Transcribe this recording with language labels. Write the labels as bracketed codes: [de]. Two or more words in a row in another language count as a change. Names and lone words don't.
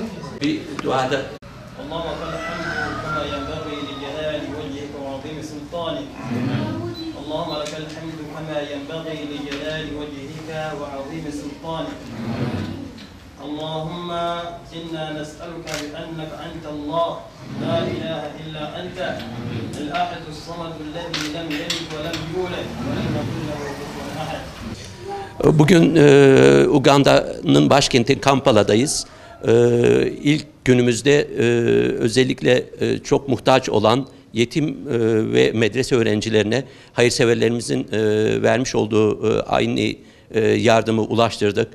[tr] Bir duada. [ar] اللهم لك الحمد كما ينبغي لجلال وجهك وعظيم سلطانك. اللهم لك الحمد كما ينبغي لجلال وجهك وعظيم سلطانك. اللهم إنا نسألك بأنك أنت الله لا إله إلا أنت الأحد الصمد الذي لم يلد ولم يولد ولم يكن له كفوا أحد. [tr] Bugün Uganda'nın başkenti Kampala'dayız. İlk günümüzde özellikle çok muhtaç olan yetim ve medrese öğrencilerine hayırseverlerimizin vermiş olduğu aynı yardımı ulaştırdık.